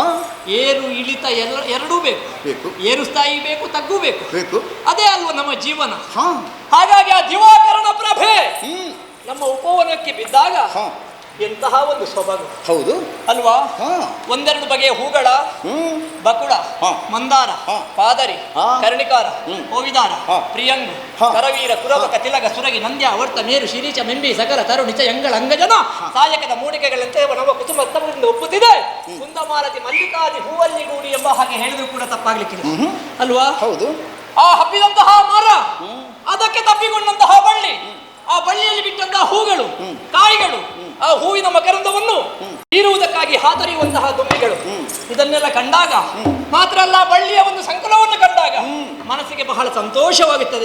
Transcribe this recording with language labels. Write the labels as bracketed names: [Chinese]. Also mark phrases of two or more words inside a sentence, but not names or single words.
[Kannada] ಏರು ಇಳಿತ ಎರಡೂ ಬೇಕು. ಏರು ಸ್ಥಾಯಿ ಬೇಕು, ತಗ್ಗು ಬೇಕು. ಅದೇ ಅಲ್ವ ನಮ್ಮ ಜೀವನ. ಹಾ, ಹಾಗಾಗಿ ಆ ದಿವಾಕರಣ ಪ್ರಭೆ ಹ್ಮ್, ನಮ್ಮ ಉಪವನಕ್ಕೆ ಬಿದ್ದಾಗ ಹಾ, ಎಂತಹ ಒಂದು ಸೊಬಗು ಹೌದು ಅಲ್ವಾ? ಹಾ, ಒಂದೆರಡು ಬಗೆಯ ಹೂಗಳ, ಹ್ಮ್, ಬಕುಳ, ಹಾ, ಮಂದಾರ, ಹಾ, ಪಾದರಿ, ಹಾ, ಕರ್ಣಿಕಾರ, ಹ್ಮ್, ಹೋವಿದಾರ, ಹಾ, ಪ್ರಿಯಂಗು, ಹಾ, ಕರವೀರ, ಕುರಬಕ, ಹಾ, ತಿಲಕ, ಸುರಗಿ, ನಂದ್ಯ, ವರ್ತ, ಮೇರು, ಶಿರೀಚ, ಮೆಂಬಿ, ಸಕಲ, ತರುಣಿಚ, ಎಂಗಳ, ಅಂಗಜನ, ಸಾಯಕದ ಮೂಡಿಕೆಗಳಂತೆ ನಮ್ಮ ಕುಟುಂಬ ಸ್ತಂಭದಿಂದ ಒಪ್ಪುತ್ತಿದೆ. ಕುಂದಮಾಲತಿ, ಮಲ್ಲಿಕಾದಿ, ಹೂವಲ್ಲಿಗೂಡಿ ಎಂಬ ಹಾಗೆ ಹೇಳಿದ್ರು ಕೂಡ ತಪ್ಪಾಗ್ಲಿಕ್ಕಿಲ್ಲ ಅಲ್ವಾ? ಹೌದು. ಆ ಹಬ್ಬಿದಂತಹ ಮರ, ಅದಕ್ಕೆ ತಪ್ಪಿಕೊಂಡಂತಹ ಬಳ್ಳಿ, ಆ ಬಳ್ಳಿಯಲ್ಲಿ ಬಿಟ್ಟಂತಹ ಹೂಗಳು, ಕಾಯಿಗಳು, ಆ ಹೂವಿನ ಮಕರಂದವನ್ನು ಹೀರುವುದಕ್ಕಾಗಿ ಹಾತರಿಯುವಂತಹ ದುಂಬಿಗಳು, ಇದನ್ನೆಲ್ಲ ಕಂಡಾಗ ಮಾತ್ರ ಅಲ್ಲ, ಬಳ್ಳಿಯ ಒಂದು ಸಂಕಲವನ್ನು ಕಂಡಾಗ ಮನಸ್ಸಿಗೆ ಬಹಳ ಸಂತೋಷವಾಗುತ್ತದೆ.